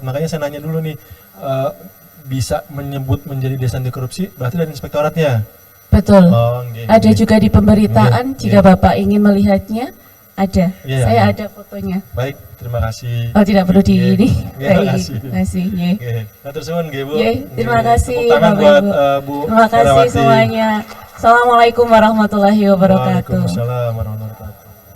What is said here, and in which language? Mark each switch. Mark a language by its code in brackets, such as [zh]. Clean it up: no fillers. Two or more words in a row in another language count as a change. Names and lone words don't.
[id] Makanya saya nanya dulu nih, bisa menyebut menjadi desa anti korupsi berarti dari inspektoratnya? betul. Oh, nggih, Ada nggih. juga di pemberitaan, Nggih, jika nggih. Bapak ingin melihatnya, ada. Iya, Saya iya. ada fotonya. Baik, terima kasih. Oh, tidak perlu di Nggih, ini. nggih, Baik, makasih. terima kasih. Nggih. [jv] Nggih, matur suwun nggih, Bu. [id] Nggih, terima Nggih, kasih tepuk tangan Bapak buat Ibu. Bu Terima kasih Herawati. semuanya. [ar] السلام عليكم ورحمة الله وبركاته. وعليكم السلام ورحمة الله وبركاته.